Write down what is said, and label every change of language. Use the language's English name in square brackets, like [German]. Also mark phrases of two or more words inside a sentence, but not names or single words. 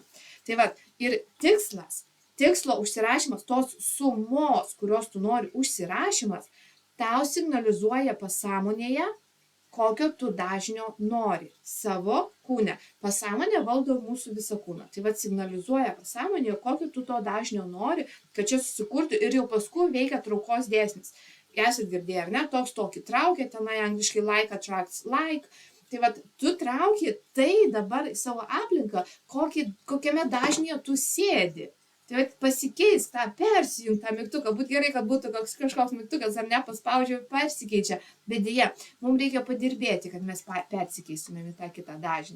[Lithuanian] Tai ir tikslo užsirašymas, tos sumos, kurios tu nori užsirašymas, tau signalizuoja pasąmonėje, kokio tu dažnio nori savo kūne. Pasąmonė valdo mūsų visą kūną. Tai signalizuoja pasąmonėje, kokio tu to dažnio nori, kad čia susikurtų ir jau paskui veikia traukos dėsnis. Esat girdėję, ar ne? Toks tokį traukia, tenai angliškai [English] like attracts like. [Lithuanian] Tai tu trauki tai dabar savo aplinką, kokiame dažnyje tu sėdi. Tai pasikeisk tą, persijung tą mygtuką. Būtų gerai, kad būtų kažkoks mygtukas, ar ne, paspaudžiu, persikeičia. Bet dėja, mums reikia padirbėti, kad mes persikeistume į tą kitą dažnį.